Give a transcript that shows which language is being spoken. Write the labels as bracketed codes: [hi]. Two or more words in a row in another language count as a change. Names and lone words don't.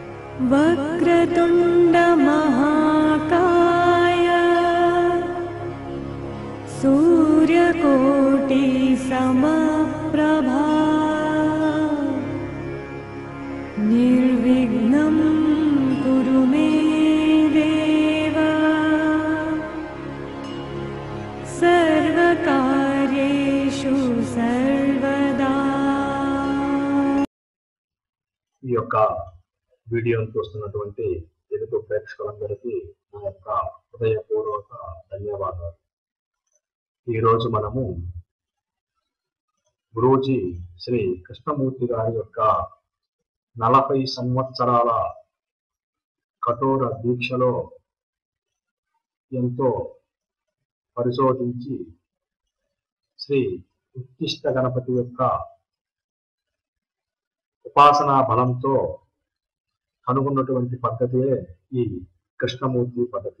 [sa] वक्रतुंड महाकाय सूर्यकोटि समप्रभा निर्विघ्नं कुरु मे देव सर्वकार्येषु सर्वदा। [te] ఈ యొక్క వీడియోను చూస్తున్నటువంటి తెలుగు ప్రేక్షకులందరికీ నా యొక్క హృదయపూర్వక ధన్యవాదాలు. ఈరోజు మనము గురూజీ శ్రీ కృష్ణమూర్తి గారి యొక్క 40 సంవత్సరాల కఠోర దీక్షలో ఎంతో పరిశోధించి శ్రీ ఉత్తిష్ట గణపతి యొక్క ఉపాసనా బలంతో కనుగొన్నటువంటి పద్ధతియే ఈ కృష్ణమూర్తి పద్ధతి.